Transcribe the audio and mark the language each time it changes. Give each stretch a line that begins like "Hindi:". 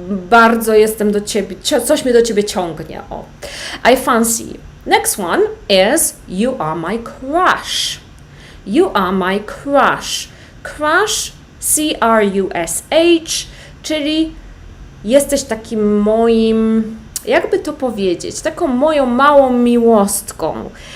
Polish: Bardzo jestem do Ciebie, coś mnie do Ciebie ciągnie.
English: O. I fancy you. Next one is you are my crush. You are my crush.
Polish: Crush, C-R-U-S-H, czyli jesteś takim moim, jakby to powiedzieć, taką moją małą miłostką.